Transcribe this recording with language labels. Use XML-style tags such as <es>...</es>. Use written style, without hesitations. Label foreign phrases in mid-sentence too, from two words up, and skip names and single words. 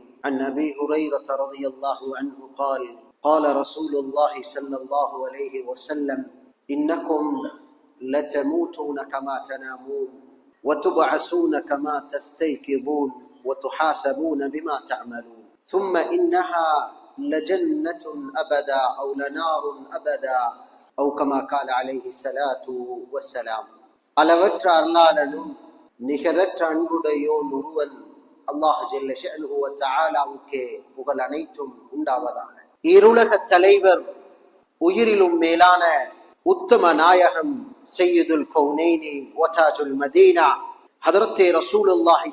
<ar>عن أبي هريرة رضي الله عنه قال قال رسول الله صلى الله عليه وسلم إنكم لتموتون كما تنامون وتبعثون كما تستيقظون وتحاسبون بما تعملون ثم إنها لجنة أبدا أو لنار أبدا أو كما قال عليه الصلاة والسلام.</ar> <ta>அளவற்ற அருளாளனும் நிகரற்ற அன்புடையோன் ஒருவன்</ta> <ar>الله جل شأنه</ar> <ta>வ தஆலாவுக்கே புகழ் அனைத்தும் உண்டாவதாக. இருளக தலைவர், உயிரிலும் மேலான உத்தம நாயகம்</ta> <ar>سيد الكونين وتاج المدينة حضرة رسول الله</ar>